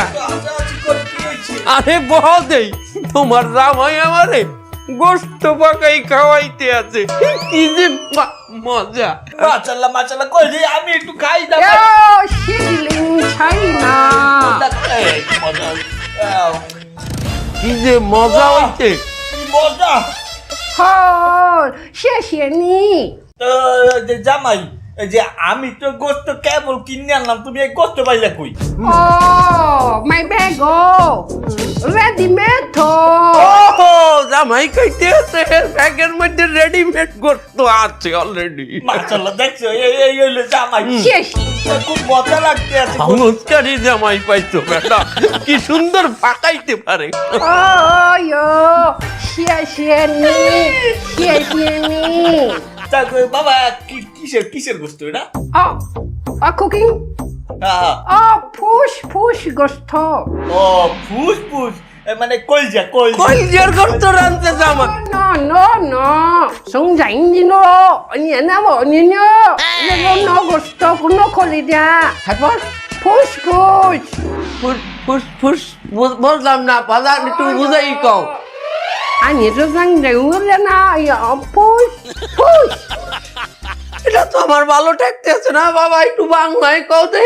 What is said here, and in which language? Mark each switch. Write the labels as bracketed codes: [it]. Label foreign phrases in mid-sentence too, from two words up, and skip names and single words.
[bn] আরে বহদেই তোমার জামাই আমারে গোস্ত পাকাই খাওয়াইতে আছে, কি যে মজা। মাশাআল্লাহ কই যে আমি একটু খাই দাও। [en] Yo, sizzling China. [bn] কি যে মজা হইছে। কি মজা। [zh] Oh, 谢谢你。 [bn] জামাই, এই যে আমি তো গোস্ত কেবল কিনে আনলাম, তুমি এই গোস্ত পাইলা কই? [en] Oh, my bag. Oh, ready made. [bn] ও জামাই খাইতে আছে, ব্যাগের মধ্যে রেডিমেড গোস্ত আছে অলরেডি। মাশাআল্লাহ দেখছো, এই হইলো জামাই। [zh] 谢谢。 [bn] খুব মজা লাগতে আছে। চমৎকারই জামাই পাইছো বেটা, কি সুন্দর পাকাইতে পারে। [en] Oh yo, [zh] 谢谢你，谢谢你。 [bn] তা কই বাবা, কিসের গোস্ত এটা? [en] Oh, cooking. [bn] হ্যাঁ। [en] Oh, push gusto. [bn] ও ফুস মানে কলজা। কইজের গোস্ত রানতে জামাই। [en] No. 生长你咯，你那么你呢？那个 no gusto, no quality. [bn] তারপর [en] Push. [bn] ফুস বললাম না, পালা একটু বুঝাই কও। আনি তো জাং দেউলে না, push. এটা তো আমার ভালো ঠেকতে আছে না বাবা, একটু বাংলায় কও দেই।